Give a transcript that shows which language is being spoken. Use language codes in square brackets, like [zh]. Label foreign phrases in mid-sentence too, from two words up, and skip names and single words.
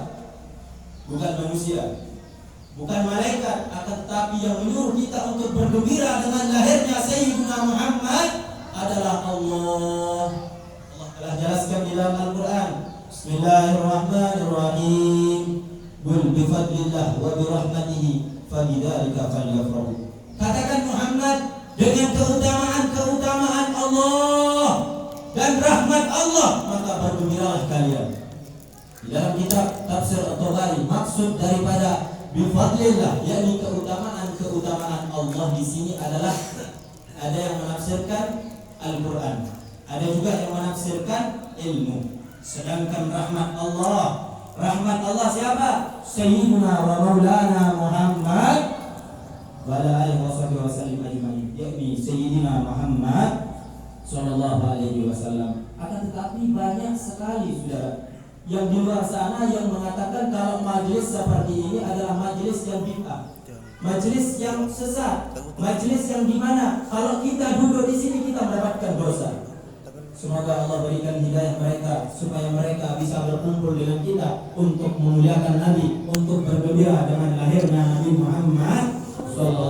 [id] Bukan manusia, bukan malaikat, akan tetapi yang menyuruh kita untuk bergembira dengan lahirnya Sayyidina Muhammad adalah Allah. Allah telah jelaskan di dalam Al-Quran, [ar] بسم الله الرحمن الرحيم، قل بفضل الله وبرحمته فبذلك فليفرحوا. [id] Katakan Muhammad, dengan keutamaan Allah dan rahmat Allah maka bergembiralah kalian. Di dalam kitab tafsir At-Tabari, maksud daripada bifadlillah yakni keutamaan Allah di sini adalah, ada yang menafsirkan Al-Quran, ada juga yang menafsirkan ilmu. Sedangkan rahmat Allah siapa? [ar] سيدنا ومولانا محمد وعلى آله وسلم أجمعين, yakni سيدنا محمد صلى الله عليه وسلم. [id] Akan tetapi banyak sekali saudara yang di luar sana yang mengatakan kalau majelis seperti ini adalah majelis yang bid'ah, majelis yang sesat, majelis yang dimana kalau kita duduk di sini kita mendapatkan dosa. Semoga Allah berikan hidayah mereka supaya mereka bisa berkumpul dengan kita untuk memuliakan Nabi, untuk bergembira dengan lahirnya Nabi Muhammad